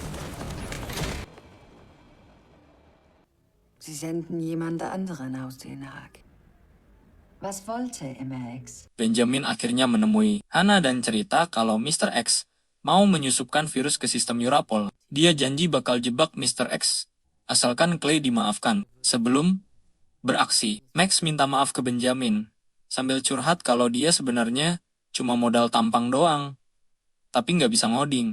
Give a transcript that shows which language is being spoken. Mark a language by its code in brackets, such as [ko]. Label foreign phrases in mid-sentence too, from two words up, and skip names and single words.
[de] Sie senden jemand anderen aus Den Haag. Was wollte MRX? [id] Benjamin akhirnya menemui Hana dan cerita kalau Mr. X mau menyusupkan virus ke sistem Urapol. Dia janji bakal jebak Mr. X asalkan Clay dimaafkan. Sebelum beraksi, Max minta maaf ke Benjamin sambil curhat kalau dia sebenarnya cuma modal tampang doang, tapi nggak bisa ngoding.